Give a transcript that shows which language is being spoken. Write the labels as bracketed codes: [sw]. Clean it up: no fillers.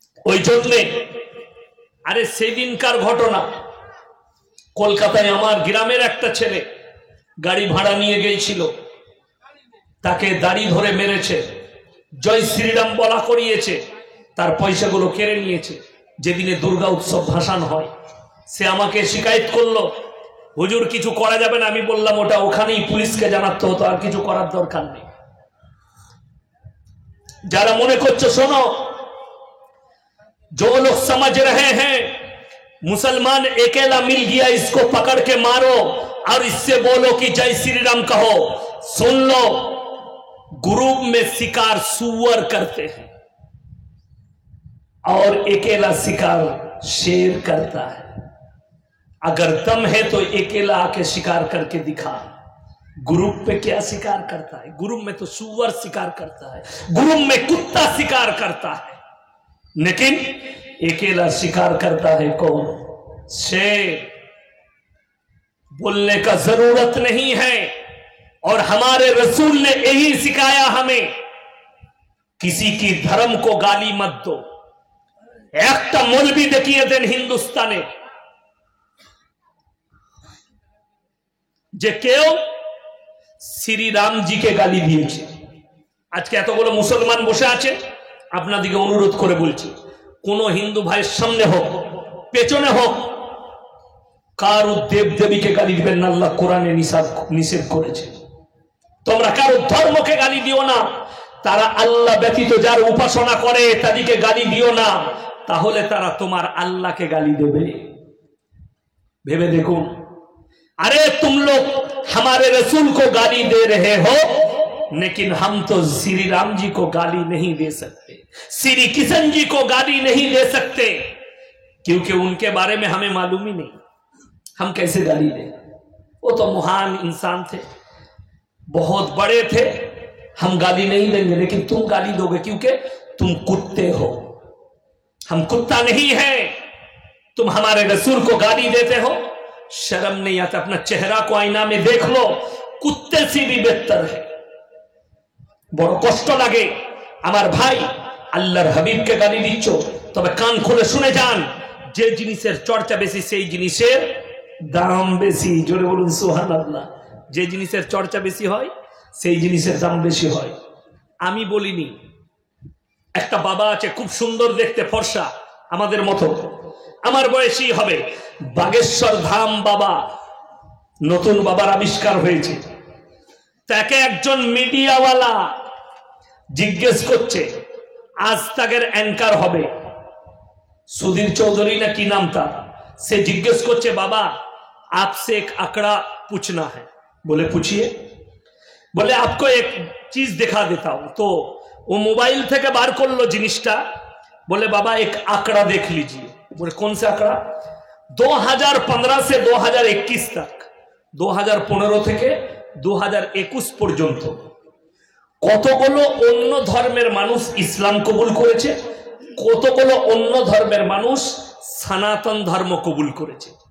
[bn] ওই জন্যে আরে সেদিনকার ঘটনা, কলকাতায় আমার গ্রামের একটা ছেলে গাড়ি ভাড়া নিয়ে গিয়েছিল, তাকে দাড়ি ধরে মেরেছে, জয় শ্রীরাম বলা করিয়েছে, তার পয়সাগুলো কেড়ে নিয়েছে। যেদিনে দুর্গা উৎসব ভাসান হয়, সে আমাকে শিকায়ত করলো, হুজুর কিছু করা যাবে না। আমি বললাম ওটা ওখানেই পুলিশকে জানাতে হতো, আর কিছু করার দরকার নেই। যারা মনে করছে, শোনো, [hi] जो लोग समझ रहे हैं मुसलमान अकेला मिल गया, इसको पकड़ के मारो और इससे बोलो कि जय श्री राम कहो, सुन लो, ग्रुप में शिकार सुअर करते हैं और अकेला शिकार शेर करता है। अगर दम है तो अकेला आके शिकार करके दिखा। ग्रुप पे क्या शिकार करता है? ग्रुप में तो सुअर शिकार करता है, ग्रुप में कुत्ता शिकार करता है, लेकिन अकेला शिकार करता है कौन? शेर। बोलने का जरूरत नहीं है। और हमारे रसूल ने यही सिखाया हमें, किसी की धर्म को गाली मत दो। [bn] একটা মৌলবি দেখিয়ে দেন হিন্দুস্তানে যে কেউ শ্রী রামজিকে গালি দিয়েছে। আজকে এতগুলো মুসলমান বসে আছে, আপনাদেরকে অনুরোধ করে বলছি, কোন হিন্দু ভাইয়ের সামনে হোক পেছনে হোক, কারো দেব দেবীকে গালি দিবেন না, আল্লাহ কোরআনে নিষেধ করেছে। তোমরা কারো ধর্মকে গালি দিও না, তারা আল্লাহ ব্যতীত যার উপাসনা করে তাদেরকে গালি দিও না, তাহলে তারা তোমার আল্লাহকে গালি দেবে। ভেবে দেখুন। [hi] अरे तुम लोग हमारे रसूल को गाली दे रहे हो, लेकिन हम तो श्री राम जी को गाली नहीं दे सकते, श्री किशन जी को गाली नहीं दे सकते, क्योंकि उनके बारे में हमें मालूम ही नहीं। हम कैसे गाली दें? वो तो महान इंसान थे, बहुत बड़े थे, हम गाली नहीं देंगे, लेकिन तुम गाली दोगे क्योंकि तुम कुत्ते हो। हम कुत्ता नहीं है, तुम हमारे रसूल को गाली देते हो। शर्म नहीं आता? अपना चेहरा को आईना में देख लो, कुत्ते से भी बेहतर है। बड़ कष्ट लगे [bn] আমার ভাই, আল্লাহর হাবিবকে গালি দিচ্ছ, তবে কান খুলে শুনে যান, যে জিনিসের চর্চা বেশি সেই জিনিসের দাম বেশি। জোরে বলুন সুবহানাল্লাহ। যে জিনিসের চর্চা বেশি হয় সেই জিনিসের দাম বেশি হয়। আমি বলিনি, একটা বাবা আছে খুব সুন্দর দেখতে, ফর্সা, আমাদের মতো, আমার বয়সী হবে, বাগেশ্বর ধাম বাবা, নতুন বাবার আবিষ্কার হয়েছে। তাকে একজন মিডিয়াওয়ালা জিজ্ঞেস করছে, আজ তাকের অ্যাঙ্কার হবে, সুধীর চৌধুরী না কি নাম তার, সে জিজ্ঞেস করছে, বাবা [hi] आपसे एक आंकड़ा पूछना है। बोले पूछिए। बोले आपको एक चीज दिखा देता हूं। तो वो मोबाइल [bn] থেকে বার করলো জিনিসটা, [hi] बोले बाबा एक आंकड़ा देख लीजिए। बोले कौन सा आंकड़ा? 2015 से 2021 तक, [bn] 2015 থেকে 2021 পর্যন্ত কতগুলো অন্য ধর্মের মানুষ ইসলাম কবুল করেছে, কতগুলো অন্য ধর্মের মানুষ সনাতন ধর্ম কবুল করেছে।